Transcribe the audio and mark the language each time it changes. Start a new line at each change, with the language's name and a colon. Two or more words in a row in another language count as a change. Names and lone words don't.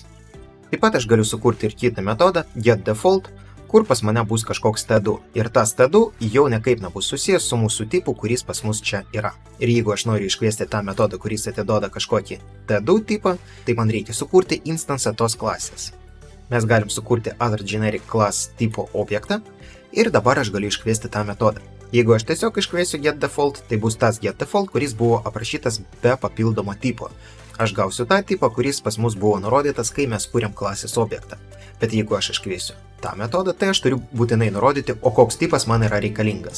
Lithuanian: Taip pat aš galiu sukurti ir kitą metodą, getDefault, kur pas mane bus kažkoks T2. Ir tas T2 jau nekaip nebus susijęs su mūsų tipu, kuris pas mus čia yra. Ir jeigu aš noriu iškviesti tą metodą, kuris atiduoda kažkokį T2 tipą, tai man reikia sukurti instansą tos klasės. Mes galim sukurti
English: other generic class
Lithuanian: tipo objektą ir dabar aš galiu iškviesti tą metodą. Jeigu aš tiesiog iškviesiu getDefault, tai bus tas getDefault, kuris buvo aprašytas be papildomo tipo. Aš gausiu tą tipą, kuris pas mus buvo nurodytas, kai mes kuriam klasės objektą. Bet jeigu aš iškviesiu tą metodą, tai aš turiu būtinai nurodyti, o koks tipas man yra reikalingas.